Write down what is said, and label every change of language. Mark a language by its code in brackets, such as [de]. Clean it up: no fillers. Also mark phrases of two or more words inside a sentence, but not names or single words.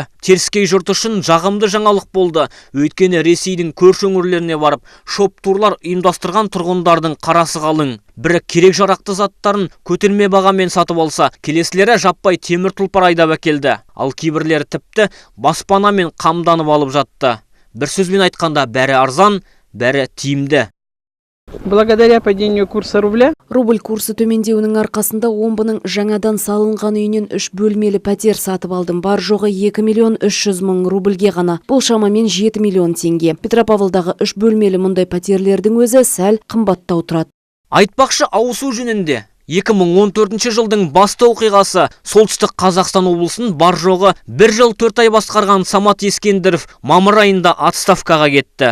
[kk] Теріскей жұрт үшін жағымды жаңалық болды. Өйткені Ресейдің көрші өңірлеріне барып, шоп-турлар ұйымдастырған тұрғындардың қарасы қалың. Бірі керек жарақты заттарын көтерме бағамен сатып алса, келесілері жаппай темір тұлпар айдап әкелді. Ал кейбірлері тіпті баспанамен қамданып алып жатты. Бір сөзбен айтқанда, бәрі арзан, бәрі тиімді. [ru] благодаря падению курса рубля, [kk] Рубль курсы төмендеуінің арқасында омбының жаңадан салынған үйінен 3 бөлмелі пәтер сатып алдым. Бар жоғы 2 миллион 300 мың рубльге ғана. Бұл шамамен 7 миллион теңге. Петропавлдағы 3 бөлмелі мұндай пәтерлердің өзі сәл қымбаттау тұрады. Айтпақшы ауысу жөнінде 2014 жылдың басты оқиғасы солтүстік Қазақстан облысын бар жоғы 1 жыл 4 ай басқарған Самат Ескендіров мамыр айында отставкаға кетті.